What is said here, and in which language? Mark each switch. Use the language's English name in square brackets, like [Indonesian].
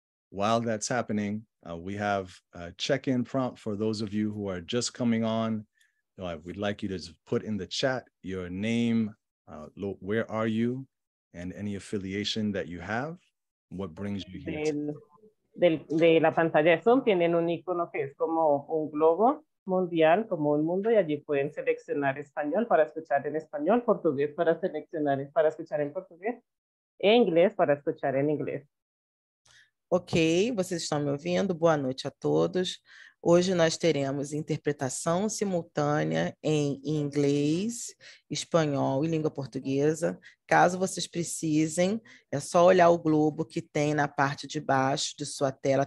[English] While that's happening, we have a check-in prompt for those of you who are just coming on. We'd like you to put in the chat your name, where are you, and any affiliation that you have. What brings you here? [Spanish] De la pantalla de Zoom tienen un icono que es como un globo mundial, como un mundo, y allí pueden seleccionar español para escuchar en español, portugués para escuchar en portugués, e inglês para escuchar en inglés. [Portuguese] Ok, vocês estão me ouvindo? Boa noite a todos. Hoje nós teremos interpretação simultânea em inglês, espanhol e língua portuguesa. Caso vocês precisem, é só olhar o globo que tem na parte de baixo de sua tela.